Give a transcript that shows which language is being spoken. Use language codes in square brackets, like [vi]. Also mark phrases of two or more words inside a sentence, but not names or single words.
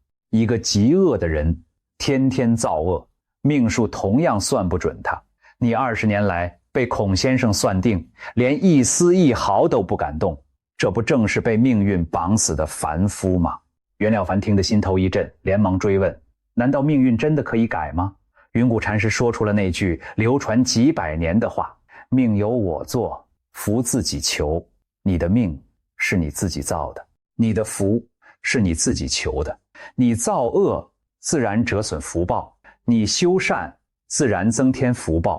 [zh] 一個極惡的人，天天造惡，命數同樣算不準他。你20年來被孔先生算定，連一絲一毫都不敢動，這不正是被命運綁死的凡夫嗎？袁了凡聽得心頭一震，連忙追問：難道命運真的可以改嗎？雲谷禪師說出了那句流傳幾百年的話：命由我做，福自己求。你的命是你自己造的，你的福是你自己求的。你造惡，自然折損福報；你修善，自然增添福報。